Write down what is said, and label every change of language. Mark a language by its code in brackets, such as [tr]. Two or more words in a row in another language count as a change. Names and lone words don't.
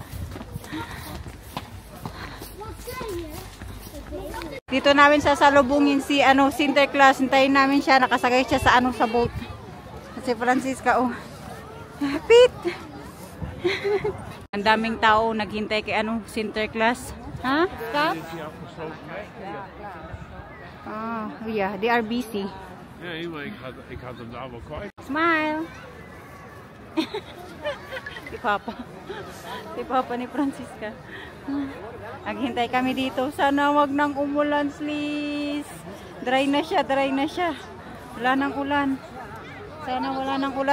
[tl] Dito namin sasalubungin si ano, Sinterklaas. Hintayin namin siya, nakasagay siya sa ano, sa boat. Si Francisca, oh. Pete! Ang daming tao naghintay kay ano, Sinterklaas. Ha? [en] Stop? Ah, yeah, they are busy. [nl] Ja, maar ik had hem daar wel kwijt. [tl] Smile! Si Papa. Si Papa ni Francisca. Naghintay kami dito. Sana wag nang umulan, please. Dry na siya, dry na siya. Wala nang ulan. Sana wala nang ulan.